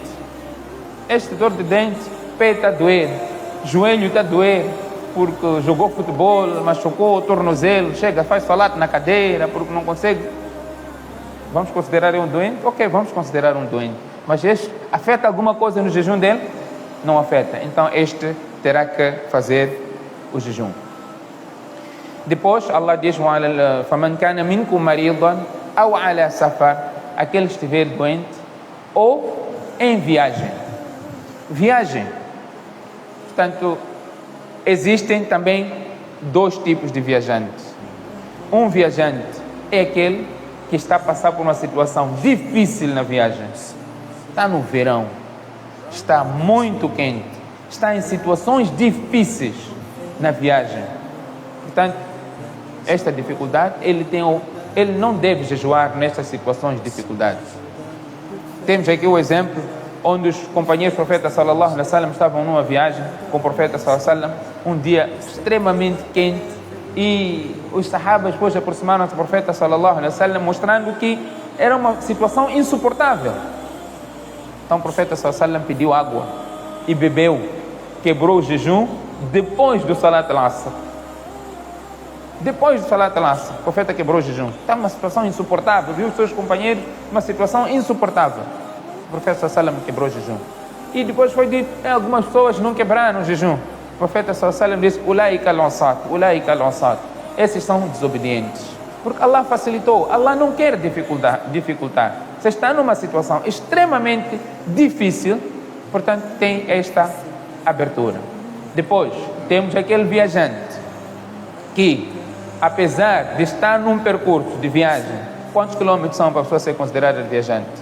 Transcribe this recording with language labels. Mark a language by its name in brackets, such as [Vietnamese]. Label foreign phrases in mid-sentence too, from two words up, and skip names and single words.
[Portuguese] Este dor de dente, pé está a doer, joelho está a doer, porque jogou futebol, machucou o tornozelo, chega, faz salat na cadeira, porque não consegue. Vamos considerar um doente? Ok, vamos considerar um doente. Mas este afeta alguma coisa no jejum dele? Não afeta. Então este terá que fazer o jejum. Depois Allah diz: [Arabic] فَمَنْ كَانَ مِنْكُمْ مَرِيضًا أَوْ عَلَى سَفَرٍ, [Portuguese] aquele que estiver doente ou em viagem. Viagem. Portanto, existem também dois tipos de viajantes. Um viajante é aquele que está a passar por uma situação difícil na viagem. Está no verão, está muito quente, está em situações difíceis na viagem. Portanto, esta dificuldade, ele não deve jejuar nestas situações de dificuldade. Temos aqui o exemplo onde os companheiros do profeta [Arabic] صلى الله عليه وسلم [Portuguese] estavam numa viagem com o profeta [Arabic] صلى الله عليه وسلم, [Portuguese] um dia extremamente quente, e os sahabas depois aproximaram-se do profeta [Arabic] صلى الله عليه وسلم, [Portuguese] mostrando que era uma situação insuportável. Então o profeta [Arabic] صلى الله عليه وسلم [Portuguese] pediu água e bebeu, quebrou o jejum depois do [Arabic] صلاة العصر. [Portuguese] Depois do [Arabic] صلاة العصر, [Portuguese] o profeta quebrou o jejum. Está uma situação insuportável, viu os seus companheiros, uma situação insuportável. O profeta [Arabic] صلى الله عليه وسلم [Portuguese] quebrou o jejum. E depois foi dito, algumas pessoas não quebraram o jejum. O profeta [Arabic] صلى الله عليه وسلم [Portuguese] disse: [Arabic] أولئك العصاة، أولئك العصاة. [Portuguese] Esses são desobedientes. Porque Allah facilitou, Allah não quer dificultar. Você está numa situação extremamente difícil, portanto tem esta abertura. Depois, temos aquele viajante que, apesar de estar num percurso de viagem, quantos quilômetros são para a pessoa ser considerada viajante?